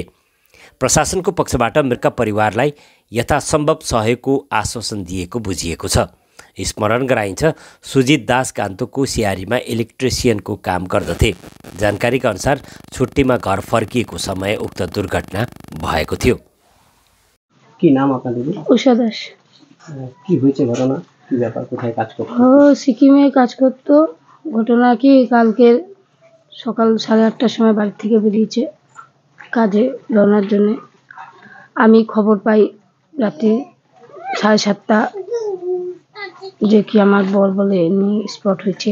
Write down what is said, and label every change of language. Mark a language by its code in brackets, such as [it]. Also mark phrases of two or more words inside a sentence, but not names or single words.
[ne] प्रशासनको पक्षबाट मृतक परिवारलाई यथासम्भव सहयोगको आश्वासन दिएको बुझिएको छ। स्मरण गराइन्छ, सुजित दास गान्तोकको सियारीमा इलेक्ट्रिसियनको काम गर्दथे। जानकारीका अनुसार छुट्टीमा घर फर्किएको समय उक्त दुर्घटना भएको थियो। [bn] কি নাম আপনার দিদি? উষা দাস। কি হয়েছে ঘটনা? কি ব্যাপার, কোথায় কাজ করতে? সিকিমে কাজ করতো। ঘটনা কি, কালকে সকাল 8:30টার সময় বাড়ি থেকে বেরিয়েছে কাজে রওনার জন্য। আমি খবর পাই রাতে 7:30 যে কি আমার বর বলে এমনি স্পট হয়েছে।